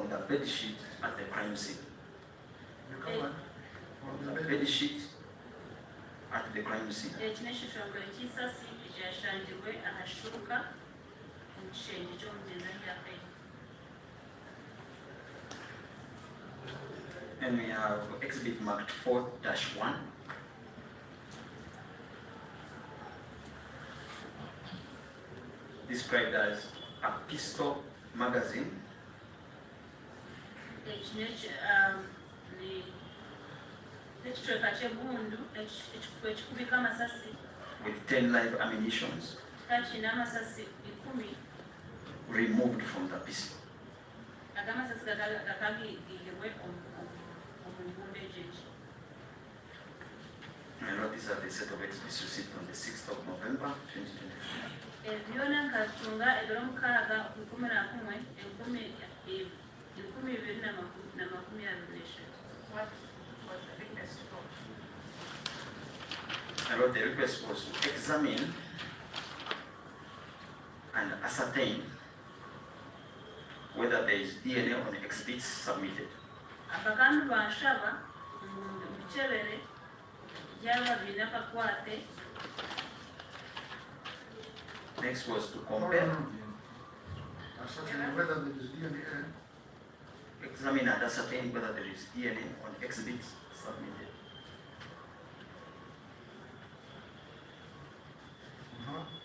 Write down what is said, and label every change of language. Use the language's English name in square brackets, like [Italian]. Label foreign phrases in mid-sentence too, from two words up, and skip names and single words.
[English] bed sheet at the crime scene. You come on. On the A bed. bed sheet at the crime scene. [Nyankole] Ekyo n'ekishongole ky'isasi ekyashangirwe ahashuka omu kishengye ky'omugenzi ahi yafaire. [English] And we have exhibit marked 4-1. Described as a pistol magazine [Nyankole] n'ekicweka ky'egundu ekikubika amasasi [English] with 10 live ammunitions [Nyankole] kikaba kiine amasasi 10 [English] removed from the pistol. [Nyankole] agamasasi gakagiyirwe omu ngundu egyo egi. [English] I wrote this at the set of exhibits received on the 6th of November 2023. [Nyankole] Byona nkatunga ebiro 6 11/2023. [English] What was the request for? I wrote the request was to examine and ascertain whether there is DNA on exhibits submitted. [Nyankole] Abakambi banshaba mukebere byaba biine akakwate. [English] Next was to compare, Ascertain whether there is DNA. examine and ascertain whether there is DNA on exhibits submitted. Uh-huh.